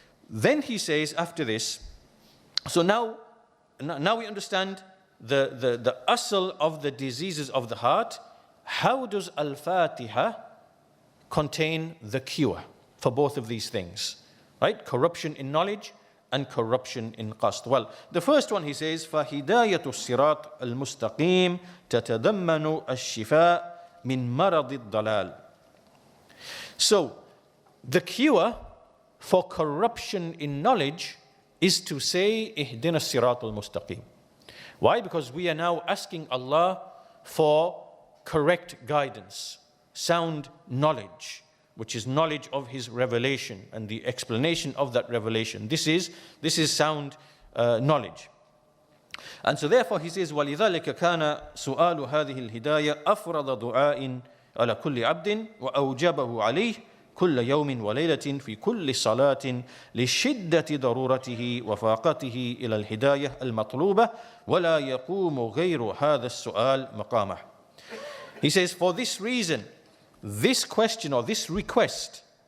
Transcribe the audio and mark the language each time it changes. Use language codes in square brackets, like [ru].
[en] Then he says after this, so now we understand the asl of the diseases of the heart. How does Al-Fatihah contain the cure for both of these things? Right? Corruption in knowledge and corruption in qasd. Well, the first one he says, [ar] فَهِدَايَةُ الصِّرَاطِ الْمُسْتَقِيمِ تَتَضَمَّنُ الشِّفَاءِ مِنْ مَرَضِ الضَّلَالِ. [en] So, the cure for corruption in knowledge is to say, [ar] اهدنا الصراط المستقيم. [en] Why? Because we are now asking Allah for correct guidance, sound knowledge, which is knowledge of His revelation and the explanation of that revelation. This is sound knowledge. And so therefore he says, [ar] وَلِذَلِكَ كَانَ سُؤَالُ هَذِهِ الْهِدَايَةِ أَفْرَضَ دُعَاءٍ عَلَى كُلِّ عَبْدٍ وَأَوْجَبَهُ عَلَيْهِ كل يوم وليلة في كل صلاة لشدة ضرورته وفاقته إلى الهداية المطلوبة ولا يقوم غير هذا السؤال مقامه. [en] He says, for this reason, this question or this request